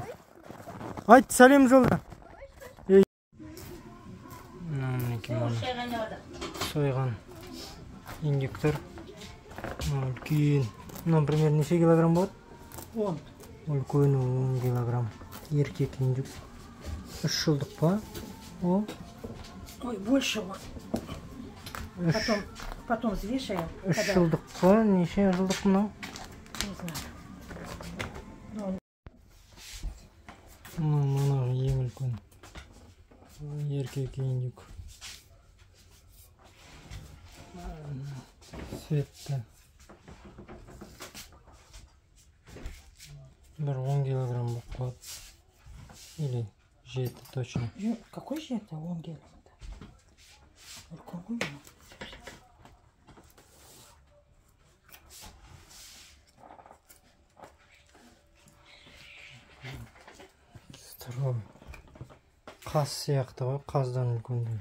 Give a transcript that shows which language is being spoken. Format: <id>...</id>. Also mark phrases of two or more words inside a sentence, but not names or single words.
<kk>Айт, сәлем жолда. Сойған индюктор. Үлкен. Например, неше килограмм болады? 10. Үлкен 10 килограмм. Еркек индюк. 3 жылдық па? Ой,</kk> <ru>больше вот. Потом взвешаем.</ru> <kk>3 жылдық па? Неше жылдық мынау?</kk> <ru>Не знаю.</ru> <kk>Мынау ең үлкен. Еркек индюк. Светті. Бір 10 килограмм болып қалады.</kk> <ru>Или 7 точно. Какой же это 10 килограмм?</ru> <kk>Үлкен ғой. Қаз сияқты ғой, қаздан үлкен değil.</kk>